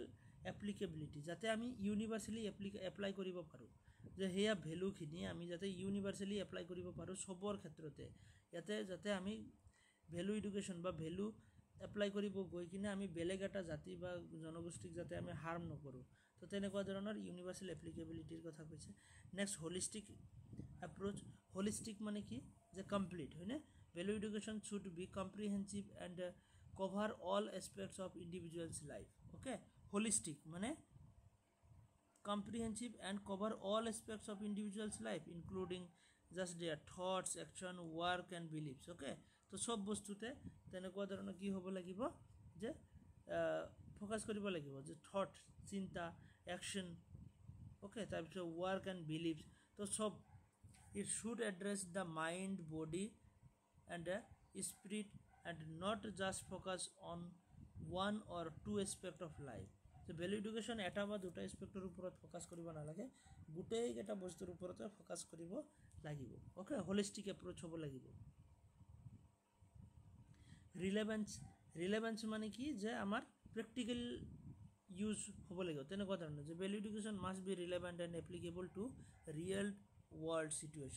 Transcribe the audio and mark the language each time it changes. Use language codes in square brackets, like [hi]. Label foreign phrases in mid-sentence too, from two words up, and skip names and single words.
[as] এপ্লিকেবিলিটি যাতে আমি [en] universally apply [as] কৰিব পাৰোঁ যে সেয়া ভেলুখিনি আমি যাতে [en] universally apply [as] কৰিব পাৰোঁ সবৰ ক্ষেত্ৰতে ইয়াতে যাতে আমি [en] value education [as] বা [en] value apply [as] কৰিব গৈ কিনে আমি বেলেগ এটা জাতি বা জনগোষ্ঠীক যাতে আমি হাৰ্ম নকৰোঁ তো তেনেকুৱা ধৰণৰ ইউনিভাৰ্চেল এপ্লিকেবিলিটিৰ কথা কৈছে [en] next holistic approach [as] হোলিষ্টিক মানে কি যে কমপ্লিট হয়নে [en] value education should be comprehensive and cover all aspects of individuals life okay holistic মানে comprehensive and cover all aspects of individual's life including just their thoughts, action, work and beliefs. [as] Okay, তো সব বস্তুতে তেনেকুৱা ধৰণৰ কি হ'ব লাগিব যে ফ'কাছ কৰিব লাগিব যে থট, চিন্তা, একশ্যন, okay, তাৰপিছত [en] work and beliefs, তো সব it should address the mind, body and the spirit and not just focus on one or two aspect of life. [as] So [en] value education [as] এটা বা দুটা এসপেক্টৰ ওপৰত ফোকাস কৰিব নালাগে, গোটেই এটা বস্তুৰ ওপৰতে ফোকাস কৰিব লাগিব। ওকে, [en] holistic approach [as] হ'ব লাগিব। ৰিলেভেন্স মানে কি যে আমাৰ [en] practical use [as] হ'ব লাগিব, তেনেকুৱা ধৰণৰ যে [en] value education must be relevant and applicable to real world situation.